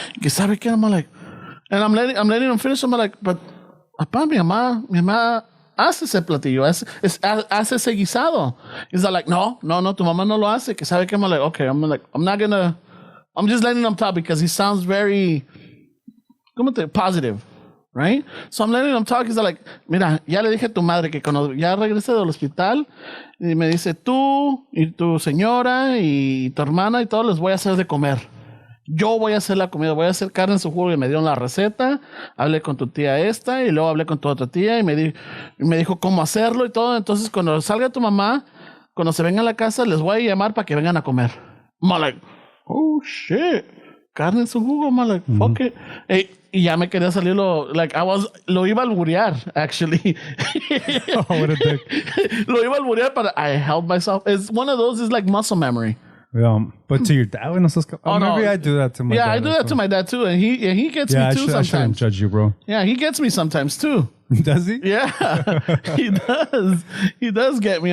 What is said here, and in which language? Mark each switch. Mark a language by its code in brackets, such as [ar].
[es] Que sabe qué? [en] I'm all like, and I'm letting him finish. I'm like, but [es] papá, mi mamá hace ese platillo, hace ese guisado. [en] He's all like, [es] no, tu mamá no lo hace. Que sabe qué? [en] I'm like, okay, I'm just letting him talk because he sounds very, positive. Right? So I'm letting him talk. He's like, [es] mira, ya le dije a tu madre que cuando ya regrese del hospital, y me dice, tú y tu señora y tu hermana y todos les voy a hacer de comer. Yo voy a hacer la comida, voy a hacer carne en su jugo y me dieron la receta. Hablé con tu tía esta y luego hablé con tu otra tía y me dijo cómo hacerlo y todo. Entonces cuando salga tu mamá, cuando se venga a la casa, les voy a llamar para que vengan a comer. [en] I'm like, oh shit. Carne en su jugo, I'm like, fuck it. [es] Hey, y ya me quería salir lo iba a alburear, actually. [en] Oh, what a dick. [es] Lo iba a alburear, [en] but I held myself. It's one of those, is like muscle memory. Yeah, but to your dad, maybe I do that to my dad. Yeah, I do that to my dad too, and he gets me too I shouldn't sometimes. judge you, bro. Yeah, he gets me sometimes too. Does he? Yeah, he does. He does get me.